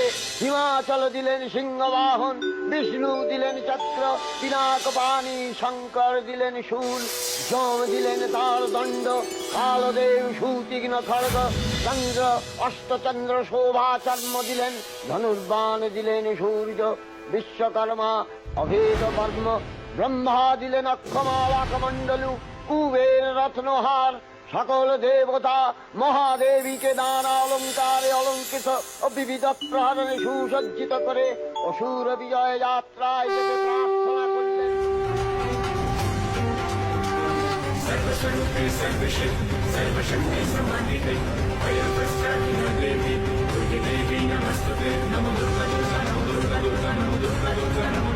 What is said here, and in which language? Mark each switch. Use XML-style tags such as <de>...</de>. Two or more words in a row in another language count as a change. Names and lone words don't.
<bn>হিমাচল দিলেন সিংহবাহন, বিষ্ণু দিলেন চক্র পিনাকপাণি, শঙ্কর দিলেন শূল, যম দিলেন তার দণ্ড, কালদেব সুতীক্ষ্ণ খড়গ, চন্দ্র অষ্টচন্দ্র শোভাচর্ম দিলেন, ধনুর্বাণ দিলেন সূর্য, বিশ্বকর্মা অভেদ কর্ম, ব্রহ্মা দিলেন অক্ষমালাকমণ্ডলু, কুবের রত্নহার। সকল দেবতা মহাদেবীকে নানা অলঙ্কারে অলঙ্কৃত ও বিবিধ প্রহরণে সুসজ্জিত করে অসুর বিজয় যাত্রায় যেতে প্রার্থনা করলেন।</bn> <sa>सर्वस्वरूपे सर्वशक्ति सर्वशक्ति समान्विते भयप्रस्थापिनो देवी दुर्गे देवी नमस्तुते नमो दुर्गा दुर्गा नमो दुर्गा दुर्गा नमो दुर्गा दुर्गा</sa>